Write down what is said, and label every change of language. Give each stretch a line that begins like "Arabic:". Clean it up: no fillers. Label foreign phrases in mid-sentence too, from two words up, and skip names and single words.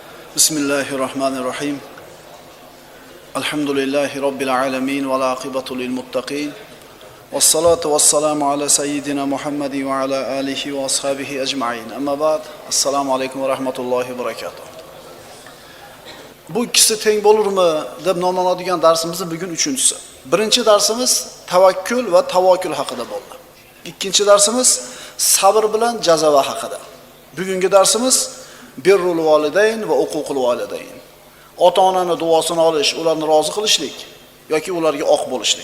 Arabic: بسم الله الرحمن الرحيم. الحمد لله رب العالمين والعاقبة للمتقين. والصلاة والسلام على سيدنا محمد وعلى آله وأصحابه أجمعين. أما بعد. السلام عليكم ورحمة الله وبركاته.
Uzbek: Bu ikisi teng bo'lurmi deb nomlanadigan darsimizning bugun 3-si. Birinchi darsimiz tavakkul va tavakkul haqida bo'ldi. Ikkinchi darsimiz sabr bilan jazava haqida. Bugungi darsimiz
Arabic: بر الوالدين
Uzbek: va
Arabic: عقوق الوالدين.
Uzbek: Ota-onani duosini olish, ularni rozi qilishlik yoki ularga oq bo'lishlik.